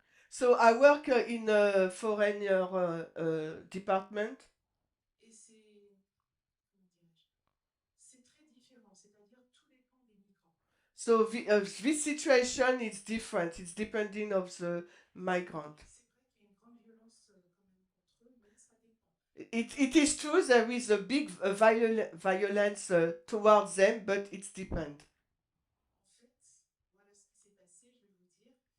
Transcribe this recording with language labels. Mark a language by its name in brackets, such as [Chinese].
[English] So I work in a foreigner department. [French] Et c'est, comment dirais-je, c'est très différent, c'est-à-dire tout dépend des migrants. [English] So this situation is different. It's depending of the migrant. [French] C'est vrai qu'il y a une grande violence quand même contre eux, mais ça dépend. [English] It is true there is a big violence towards them, but it's depend. [French] En fait, voilà ce qui s'est passé, je vais vous dire.